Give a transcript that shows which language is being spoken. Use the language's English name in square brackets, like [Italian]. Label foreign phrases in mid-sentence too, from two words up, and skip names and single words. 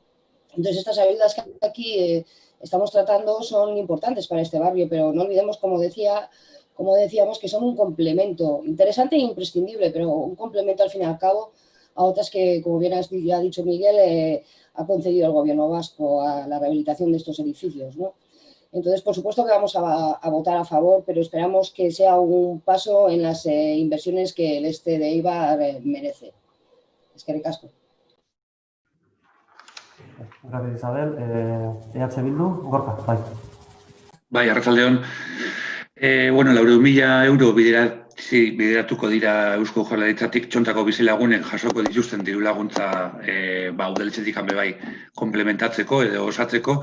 [Spanish] Entonces, estas ayudas que aquí estamos tratando son importantes para este barrio, pero no olvidemos, como decíamos, que son un complemento interesante e imprescindible, pero un complemento al fin y al cabo a otras que, como bien ha dicho Miguel, ha concedido el gobierno vasco a la rehabilitación de estos edificios, ¿no? Entonces, por supuesto que vamos a votar a favor, pero esperamos que sea un paso en las inversiones que el este de Eibar merece. [Basque] Eskerrik asko. [Spanish] Gracias, Isabel. EH Bildu, Gorka, bai. [Basque] Bai, arratsaldeon. Bueno, 400.000 euro bideratuko dira Eusko Jaurlaritzatik Txontako bizilagunek jasoko dituzten diru laguntza udaletxetik hanbe bai komplementatzeko edo osatzeko.